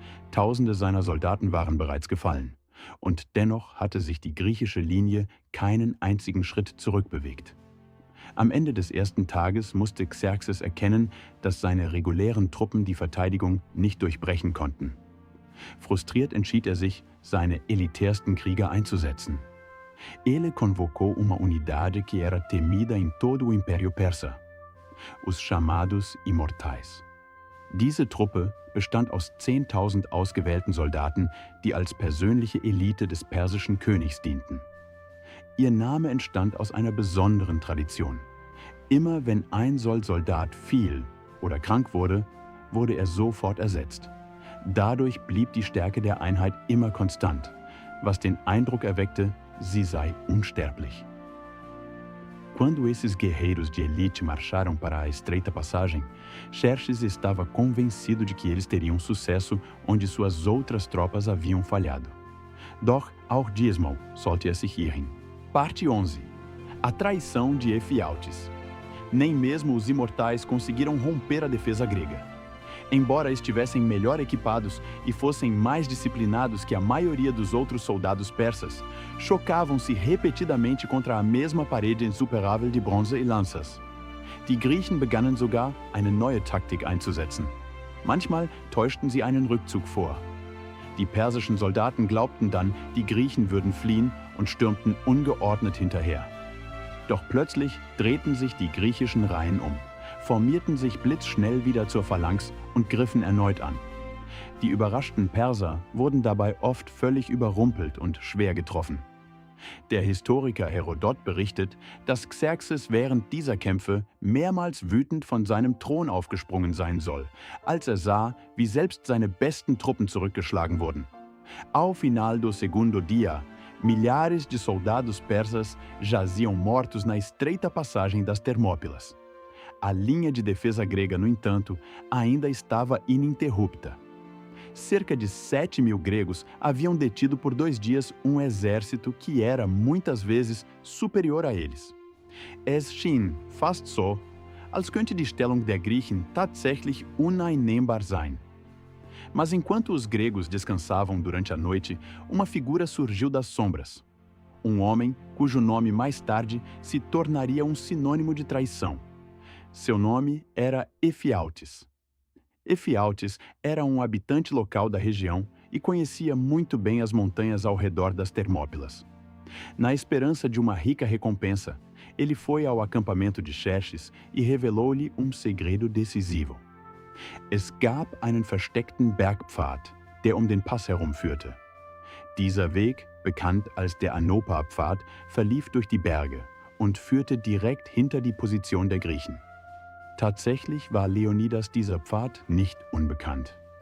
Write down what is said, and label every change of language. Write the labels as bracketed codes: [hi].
[de] Tausende seiner Soldaten waren bereits gefallen, und dennoch hatte sich die griechische Linie keinen einzigen Schritt zurückbewegt. Am Ende des ersten Tages musste Xerxes erkennen, dass seine regulären Truppen die Verteidigung nicht durchbrechen konnten. Frustriert entschied er sich, seine elitärsten Krieger einzusetzen. [pt] Ele convocou uma unidade que era temida em todo o Império Persa, os chamados Imortais. [de] Diese Truppe bestand aus 10.000 ausgewählten Soldaten, die als persönliche Elite des persischen Königs dienten. Ihr Name entstand aus einer besonderen Tradition. Immer wenn ein Soldat fiel oder krank wurde, wurde er sofort ersetzt. Dadurch blieb die Stärke der Einheit immer konstant, was den Eindruck erweckte, sie sei unsterblich. [pt] Quando esses guerreiros de elite marcharam para a estreita passagem, Xerxes estava convencido de que eles teriam sucesso onde suas outras tropas haviam falhado. [de] Doch auch diesmal sollte er sich irren. [pt] Parte 11. A traição de Efialtes. Nem mesmo os imortais conseguiram romper a defesa grega. Embora estivessem melhor equipados e fossem mais disciplinados que a maioria dos outros soldados persas, chocavam-se repetidamente contra a mesma parede insuperável de Bronze e Lanzas. [de] Die Griechen begannen sogar, eine neue Taktik einzusetzen. Manchmal täuschten sie einen Rückzug vor. Die persischen Soldaten glaubten dann, die Griechen würden fliehen und stürmten ungeordnet hinterher. Doch plötzlich drehten sich die griechischen Reihen um, formierten sich blitzschnell wieder zur Phalanx und griffen erneut an. Die überraschten Perser wurden dabei oft völlig überrumpelt und schwer getroffen. Der Historiker Herodot berichtet, dass Xerxes während dieser Kämpfe mehrmals wütend von seinem Thron aufgesprungen sein soll, als er sah, wie selbst seine besten Truppen zurückgeschlagen wurden. [pt] Ao final do segundo dia, milhares de soldados persas jaziam mortos na estreita passagem das Termópilas. A linha de defesa grega, no entanto, ainda estava ininterrupta. Cerca de 7.000 gregos haviam detido por 2 dias um exército que era, muitas vezes, superior a eles. [de] Es schien fast so, als könnte die Stellung der Griechen tatsächlich uneinnehmbar sein. [pt] Mas enquanto os gregos descansavam durante a noite, uma figura surgiu das sombras. Um homem cujo nome mais tarde se tornaria um sinônimo de traição. Seu nome era Efialtes. Efialtes era um habitante local da região e conhecia muito bem as montanhas ao redor das Termópilas. Na esperança de uma rica recompensa, ele foi ao acampamento de Xerxes e revelou-lhe um segredo decisivo. [de] Es gab einen versteckten Bergpfad, der den Pass herumführte. Dieser Weg, bekannt als der Anopa-Pfad, verlief durch die Berge und führte direkt hinter die Position der Griechen. Tatsächlich war Leonidas dieser Pfad nicht unbekannt.